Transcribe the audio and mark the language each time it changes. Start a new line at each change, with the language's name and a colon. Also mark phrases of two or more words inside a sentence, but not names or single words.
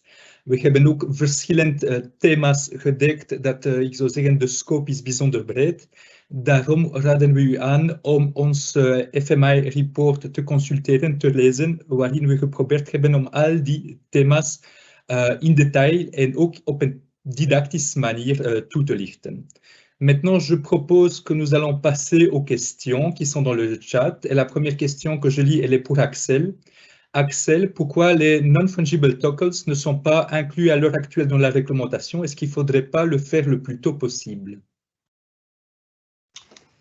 Dutch: We hebben ook verschillende thema's gedekt, dat ik zou zeggen de scope is bijzonder breed. Daarom raden we u aan om ons FMI-report te consulteren, te lezen, waarin we geprobeerd hebben om al die thema's in detail en ook op een didactische manier toe te lichten.
French: Maintenant, je propose que nous allons passer aux questions qui sont dans le chat. Et la première question que je lis, elle est pour Axel. Axel, pourquoi les
English: non-fungible tokens
French: ne sont pas inclus à l'heure actuelle dans la réglementation? Est-ce qu'il ne faudrait pas le faire le plus tôt possible?